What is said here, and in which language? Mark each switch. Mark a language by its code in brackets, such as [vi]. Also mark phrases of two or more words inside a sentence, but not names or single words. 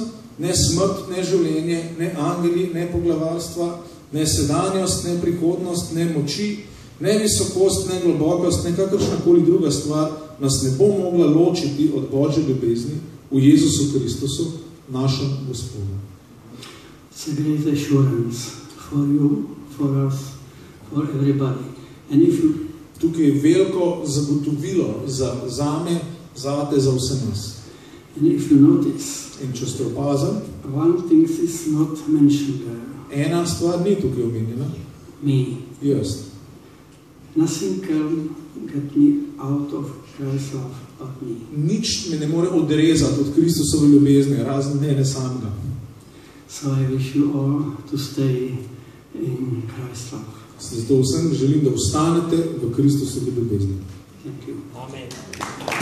[sl] Ne smrt, ne življenje, ne angeli, ne poglavarstva, ne sedanjost, ne prihodnost, ne moči, ne visokost, ne globokost, ne kakršnakoli druga stvar nas ne bo mogla ločiti od Božje ljubezni v Jezusu Kristusu, našem Gospodu. [en] It's a great assurance for you, for us, for everybody. And if you... [sl] Tukaj je veliko zagotovilo zame, zate, za vse nas. [en] And if you notice, [sl] in če ste opazili, [en] one thing is not mentioned there. [sl] Ena stvar ni tukaj omenjena. [en] Me. [sl] Jaz. [en] Nothing can get me out of Christ's love but me. [sl] Nič me ne more odrezati od Kristusove ljubezni, razen mene samega. [en] So I wish you all to stay in Christ's love. [sl] Zato vsem želim, da ostanete v Kristusovi ljubezni. [en] Thank you. Amen.